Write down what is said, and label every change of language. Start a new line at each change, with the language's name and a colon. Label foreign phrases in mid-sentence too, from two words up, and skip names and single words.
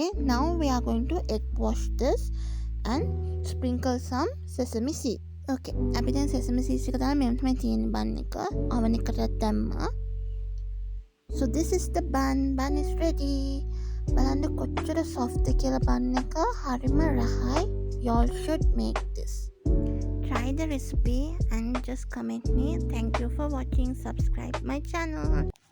English: Now we are going to egg wash this and sprinkle some sesame seed.
Sinhala: okay අපි දැන්
English: sesame seeds
Sinhala: එක දාලා මෙන්න තමයි තියෙන්නේ bun එක. oven එකකට දැම්මා.
English: so this is the bun is ready.
Sinhala: බලන්න කොච්චර soft කියලා bun එක හරිම රහයි.
English: you all should make this. try the recipe and just comment me. Thank you for watching. Subscribe my channel.